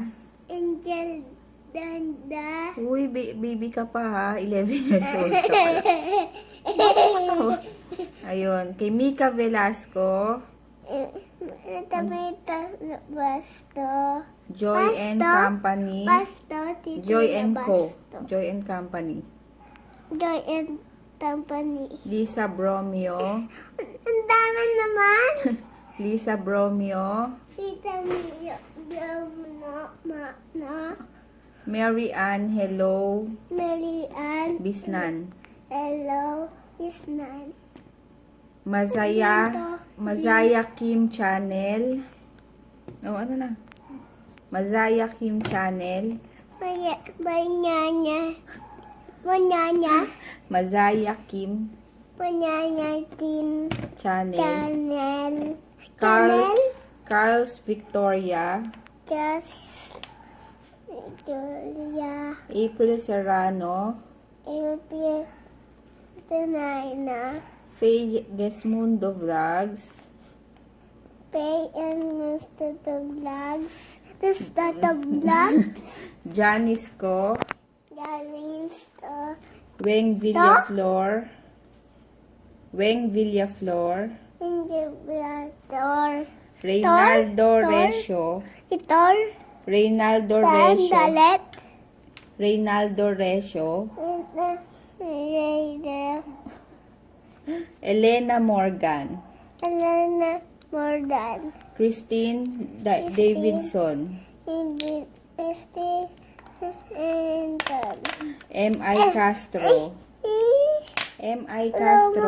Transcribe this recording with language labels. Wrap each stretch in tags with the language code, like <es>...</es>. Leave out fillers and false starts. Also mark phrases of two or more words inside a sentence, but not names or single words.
<tl>Angel Danda. Uy, baby ka pa ha. 11</tl> <en>years old</en> <tl>ka pala. Ayun. Kay Mika Velasco. Tamita Basto. Joy and Company. Basto. Tito Joy and Co. Basto. Joy and Company. Joy and Company. Lisa Bromeo. Ang dami naman. Lisa Bromeo. Tita Mio. No. Mary Ann Hello Mary Ann. Bisnan. Hello. Isnan. Mazaya Mazaya Kim Channel. Oh, ano na? Mazaya Kim Channel. Banana. Banana. Mazaya Kim Banana tin. Channel. Channel. Carl's Victoria. Just Julia. April Serrano. Elpie. Tanayna. Faye Gesmundo Vlogs. Pay and Mr. the Vlogs.</tl> <en>This is the vlogs.</en> <tl>Janice Ko. Darling Star. Weng Villaflor. Weng Villaflor. Hindi Tor. Reynaldo Tor. Resio. Itor. Reynaldo Resio. Tandalet. Reynaldo Resio. Raider. Elena Morgan. Elena Morgan. Christine Davidson. Hindi. Este. Anton. M.I. Castro. M.I. Castro.</tl>